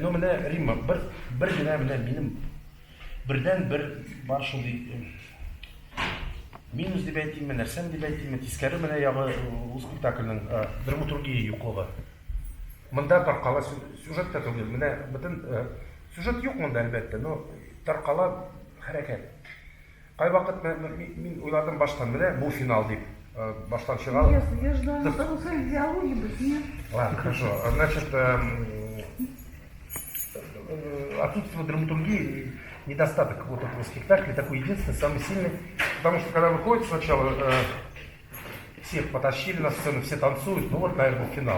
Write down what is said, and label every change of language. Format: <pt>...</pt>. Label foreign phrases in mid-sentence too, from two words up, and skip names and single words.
<tt>Ну менә Римма бер генә менә минем бердән бер бар шундый минус дип әйтимме, нәрсәм дип әйтимме, тискәре менә ягы ул спектакльнең драматургия юклыгы. Монда таркала сюжет та түгел. Менә бөтен сюжет юк монда әлбәттә, но таркала хәрәкәт. Кай вакыт мин уйладым баштан менә бу финал дип. Баштан чыгар.</tt> <ru>Я ждала, что вы свои диалоги быть, нет? Ладно, хорошо. Значит, отсутствие драматургии, недостаток вот этого спектакля такой единственный, самый сильный. Потому что когда выходит сначала, всех потащили на сцену, все танцуют, ну вот, наверное, финал.</ru>